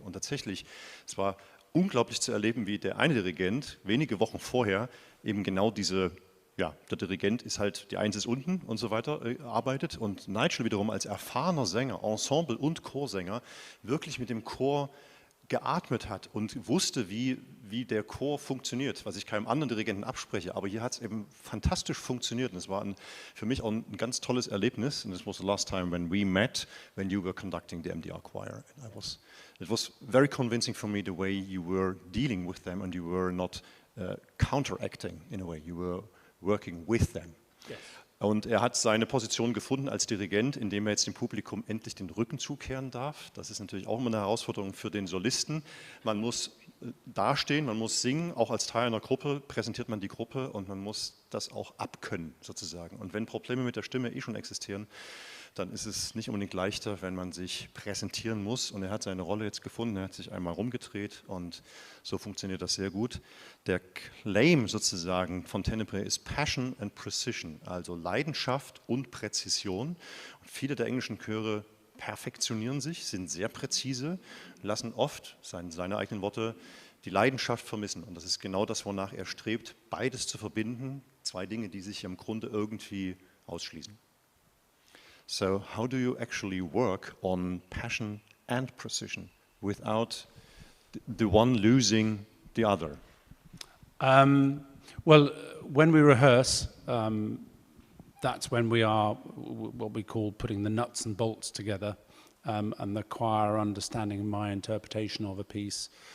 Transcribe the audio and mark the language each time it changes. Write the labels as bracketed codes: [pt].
[de] Und tatsächlich, es war unglaublich zu erleben, wie der eine Dirigent wenige Wochen vorher eben genau der Dirigent ist halt, die Eins ist unten und so weiter, arbeitet, und Nigel wiederum als erfahrener Sänger, Ensemble- und Chorsänger, wirklich mit dem Chor geatmet hat und wusste, wie der Chor funktioniert, was ich keinem anderen Dirigenten abspreche, aber hier hat es eben fantastisch funktioniert, und es war für mich auch ein ganz tolles Erlebnis, [en] and this was the last time when we met, when you were conducting the MDR choir. It was very convincing for me the way you were dealing with them, and you were not counteracting in a way, you were working with them. Yes. [de] Und er hat seine Position gefunden als Dirigent, indem er jetzt dem Publikum endlich den Rücken zukehren darf. Das ist natürlich auch immer eine Herausforderung für den Solisten. Man muss dastehen, man muss singen, auch als Teil einer Gruppe präsentiert man die Gruppe, und man muss das auch abkönnen sozusagen. Und wenn Probleme mit der Stimme schon existieren, dann ist es nicht unbedingt leichter, wenn man sich präsentieren muss. Und er hat seine Rolle jetzt gefunden, er hat sich einmal rumgedreht, und so funktioniert das sehr gut. Der Claim sozusagen von TENEBRAE ist Passion and Precision, also Leidenschaft und Präzision. Und viele der englischen Chöre perfektionieren sich, sind sehr präzise, lassen oft, seine eigenen Worte, die Leidenschaft vermissen. Und das ist genau das, wonach er strebt, beides zu verbinden, 2 Dinge, die sich im Grunde irgendwie ausschließen. [en] So how do you actually work on passion and precision without the one losing the other? Well, when we rehearse, that's when we are what we call putting the nuts and bolts together, and the choir understanding my interpretation of a piece.